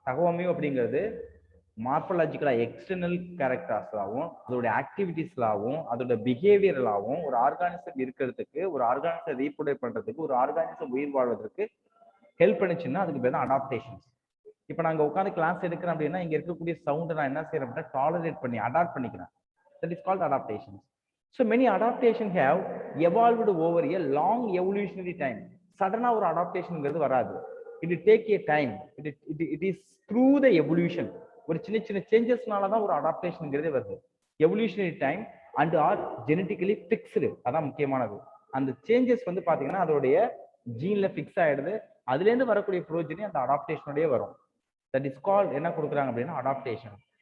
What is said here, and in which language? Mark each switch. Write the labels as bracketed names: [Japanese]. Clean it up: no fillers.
[Tamil] தகவமைவு அப்படிங்கிறது மார்பலாஜிக்கலா எக்ஸ்டர்னல் கேரக்டர்ஸ்லாவும், அதோட ஆக்டிவிட்டிஸ்லாவும், அதோட பிஹேவியர்லாவும் ஒரு ஆர்கானிசம் இருக்கிறதுக்கு, ஒரு ஆர்கானிசம் ரீப்ரொடக்ட் பண்றதுக்கு, ஒரு ஆர்கானிசம் உயிர் வாழ்வதற்கு ஹெல்ப் பண்ணுச்சுன்னா அதுக்கு பேர் தான் அடாப்டேஷன்ஸ். இப்போ நாங்க உட்காந்து கிளாஸ் எடுக்கிறேன் அப்படின்னா இங்க இருக்கக்கூடிய சவுண்டை நான் என்ன செய்யறேன் அப்படின்னா டாலரேட் பண்ணி அடாப்ட் பண்ணிக்கிறேன். [English] That is called adaptations. So many adaptation have evolved over a long evolutionary time. [Tamil] Suddenly ஒரு adaptationங்கிறது வராது. [English] It will take a time. It is through the evolution. [Tamil] ஒரு சின்ன சின்ன சேஞ்சஸ்னால தான் ஒரு அடாப்டேஷன்ங்கிறதே வருது. [English] Evolutionary time and or genetically fixed. [Tamil] அதான் முக்கியமானது. அந்த சேஞ்சஸ் வந்து பாத்தீங்கன்னா அதோடைய ஜீன்ல ஃபிக்ஸ் ஆயிடுது. அதுல இருந்து வரக்கூடிய ப்ரோஜனி அந்த அடாப்டேஷனோடய வரும். [English] that is called [Tamil] என்ன கொடுக்குறாங்க அப்படின்னா அடாப்டேஷன்.